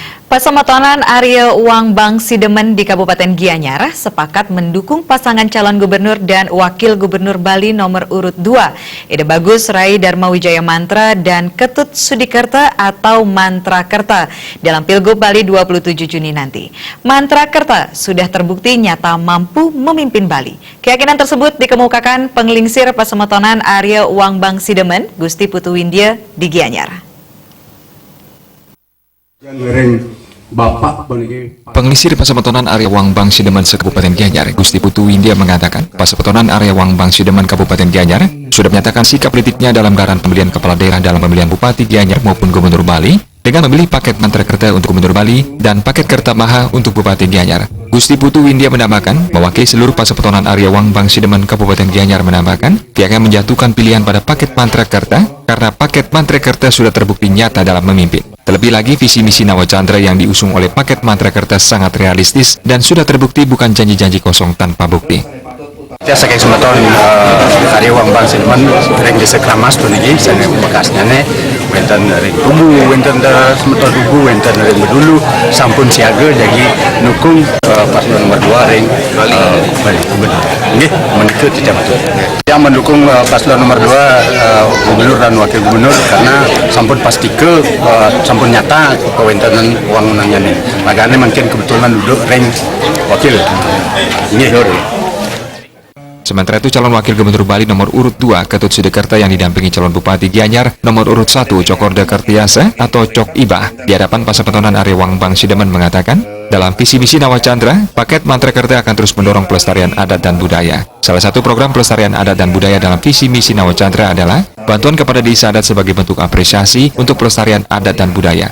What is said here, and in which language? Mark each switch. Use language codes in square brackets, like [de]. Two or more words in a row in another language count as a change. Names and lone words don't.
[id] Pasematonan Area Wangbang Sidemen di Kabupaten Gianyar sepakat mendukung pasangan calon gubernur dan wakil gubernur Bali nomor urut 2, Ide Bagus Rai Darmawijaya Mantra dan Ketut Sudikerta atau Mantra Kerta dalam Pilgub Bali 27 Juni nanti. Mantra Kerta sudah terbukti nyata mampu memimpin Bali. Keyakinan tersebut dikemukakan Penglingsir Pasematonan Area Wangbang Sidemen, Gusti Putu Windia di Gianyar. Pengelisir Pasematonan Area Wangbang Sidemen Kabupaten Gianyar, Gusti Putu Windia mengatakan, Pasematonan Area Wangbang Sidemen Kabupaten Gianyar sudah menyatakan sikap politiknya dalam gelaran pemilihan kepala daerah dalam pemilihan Bupati Gianyar maupun Gubernur Bali dengan memilih paket Mantra Kerta untuk Gubernur Bali dan paket Kerta Maha untuk Bupati Gianyar. Gusti Putu Windia menambahkan, mewakili seluruh Pasematonan Area Wangbang Sidemen Kabupaten Gianyar menambahkan, pihaknya menjatuhkan pilihan pada paket Mantra Kerta karena paket Mantra Kerta sudah terbukti nyata dalam memimpin. Terlebih lagi, visi misi Nawacandra yang diusung oleh paket Mantra Kerta sangat realistis dan sudah terbukti bukan janji-janji kosong tanpa bukti. [ban] Saking semeton Area Wangbang Sidemen ring desa Kramas puniki sane bekasnya ne wonten ring Tugu wonten semeton Tugu wonten ring Medulu sampun siaga jadi nukung paslon nomor 2 ring Bali nggih menika [id] tidak betul. Yang mendukung paslon nomor 2 gubernur dan wakil gubernur karena [ban] sampun pastike sampun nyata kewontenan wangunannya ne. [id] Magane mungkin kebetulan duduk ring wakil. [ban] Nggih [id] Sementara itu, calon wakil gubernur Bali nomor urut 2, Ketut Sudikerta yang didampingi calon Bupati Gianyar nomor urut 1, Cokorda Kertiasa atau Cok Ibah, di hadapan Pasematonan Area Wangbang Sidemen mengatakan, dalam visi misi Nawacandra, paket Mantra Kerta akan terus mendorong pelestarian adat dan budaya. Salah satu program pelestarian adat dan budaya dalam visi misi Nawacandra adalah bantuan kepada desa adat sebagai bentuk apresiasi untuk pelestarian adat dan budaya.